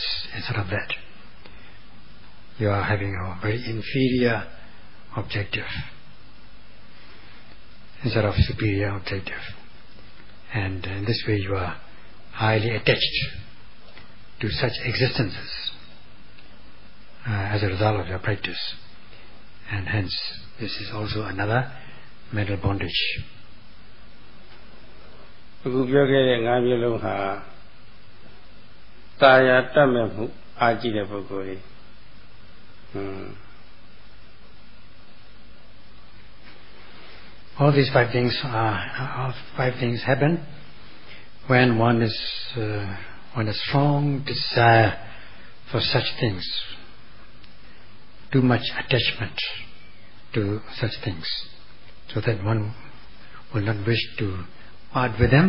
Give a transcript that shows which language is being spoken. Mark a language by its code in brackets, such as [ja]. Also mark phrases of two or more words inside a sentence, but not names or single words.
[en] Instead of that, you are having a very inferior objective instead of superior objective. And in this way you are highly attached to such existences as a result of your practice. and hence this is also another mental bondage. [my] အခုပြောခဲ့တဲ့၅မျိုးလုံးဟာတာယာတတ်မဲ့မှုအားကြီးတဲ့ပုဂ္ဂိုလ်တွေ [en] All these five things happen when one is a strong desire for such things, too much attachment to such things, so that one will not wish to part with them.